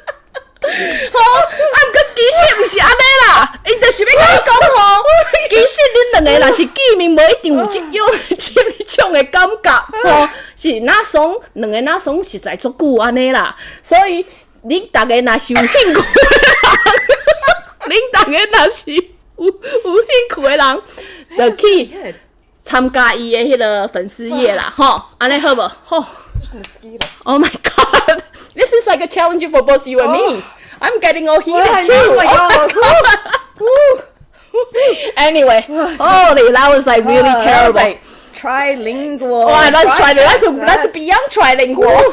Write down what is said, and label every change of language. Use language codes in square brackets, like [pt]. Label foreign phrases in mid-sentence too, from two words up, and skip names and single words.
[nan] 好，其实毋是安尼啦，伊就是要甲你讲吼，其实恁两个若是见面，无一定有这种的感觉吼，是那种两个那种实在足久安尼啦，所以恁大家若是有兴趣，恁大家若是有兴趣的人，就去参加伊的迄个粉丝页啦，吼，安尼好无？ [en] 吼 ，Oh my God, this is like a challenge for both you and me. I'm getting all heated too. Oh my God. Anyway, holy, that was like really terrible. Like trilingual. Oh, that's beyond trilingual.